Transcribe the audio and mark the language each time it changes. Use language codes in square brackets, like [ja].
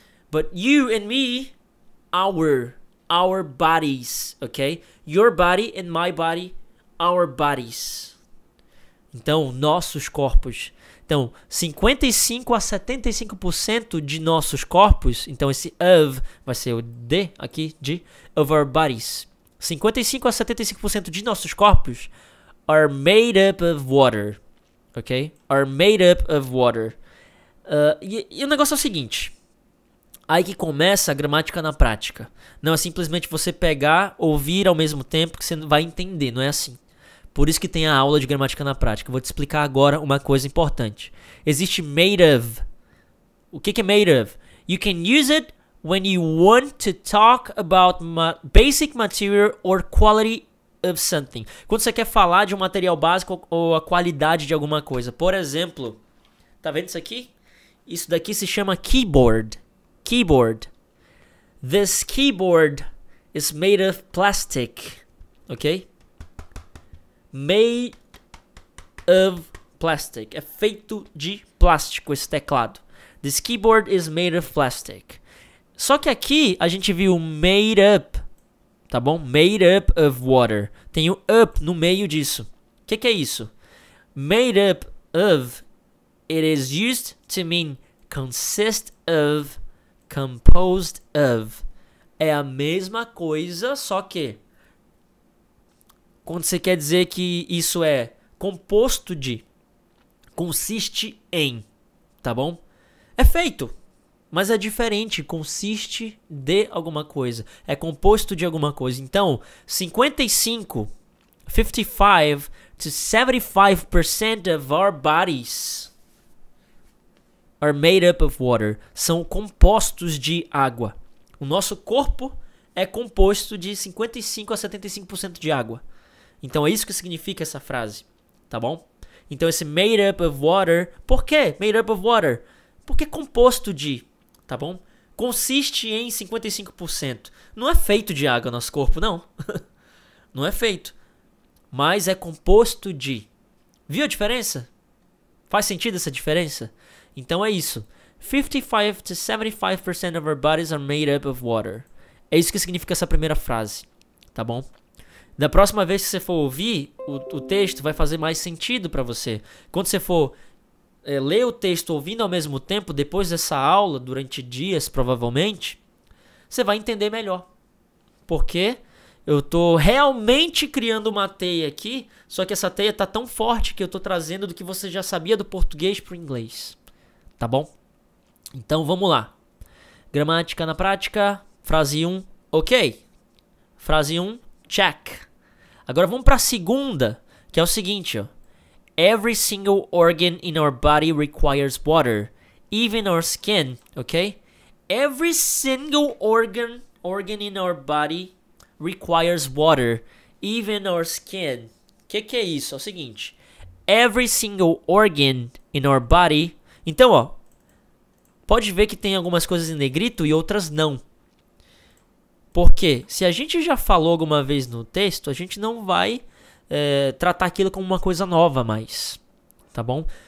[en] But you and me, our bodies, okay? Your body and my body, our bodies. [pt] Então, nossos corpos. Então, 55 a 75% de nossos corpos, então esse of vai ser o de aqui, de, [en] of our bodies. [pt] 55 a 75% de nossos corpos [en] are made up of water, ok? Are made up of water. [pt] E o negócio é o seguinte... Aí que começa a gramática na prática. Não é simplesmente você pegar, ouvir ao mesmo tempo que você vai entender, não é assim. Por isso que tem a aula de gramática na prática. Eu vou te explicar agora uma coisa importante. Existe made of. O que é made of? [en] You can use it when you want to talk about basic material or quality of something. [pt] Quando você quer falar de um material básico ou a qualidade de alguma coisa. Por exemplo, tá vendo isso aqui? Isso daqui se chama keyboard. Keyboard. [en] This keyboard is made of plastic. Okay? Made of plastic. [pt] É feito de plástico esse teclado. [en] This keyboard is made of plastic. [pt] Só que aqui a gente viu made up. Tá bom? [en] Made up of water. [pt] Tem o up no meio disso. O que é isso? [en] Made up of. It is used to mean consist of. Composed of. [pt] É a mesma coisa, só que quando você quer dizer que isso é composto de, consiste em, tá bom? É feito, mas é diferente, consiste de alguma coisa, é composto de alguma coisa. [en] Então, 55 to 75% of our bodies are made up of water. [pt] São compostos de água. O nosso corpo é composto de 55 a 75% de água. Então é isso que significa essa frase, tá bom? Então esse [en] made up of water, [pt] por quê made up of water? Porque é composto de, tá bom? Consiste em 55%. Não é feito de água nosso corpo, não. Não é feito. Mas é composto de. Viu a diferença? Faz sentido essa diferença? Então é isso. [en] 55 to 75% of our bodies are made up of water. [pt] É isso que significa essa primeira frase, tá bom? Da próxima vez que você for ouvir o texto, vai fazer mais sentido para você. Quando você for ler o texto ouvindo ao mesmo tempo, depois dessa aula, durante dias provavelmente, você vai entender melhor. Porque eu tô realmente criando uma teia aqui, só que essa teia tá tão forte que eu tô trazendo do que você já sabia do português pro inglês. Tá bom? Então vamos lá. Gramática na prática. Frase 1, ok. Frase 1, check. Agora vamos para a segunda, que é o seguinte, ó. [en] Every single organ in our body requires water, even our skin, ok? Every single organ in our body requires water, even our skin. [pt] Que é isso? É o seguinte, [en] every single organ in our body. [pt] Então, ó, pode ver que tem algumas coisas em negrito e outras não. Porque se a gente já falou alguma vez no texto, a gente não vai tratar aquilo como uma coisa nova mais, tá bom?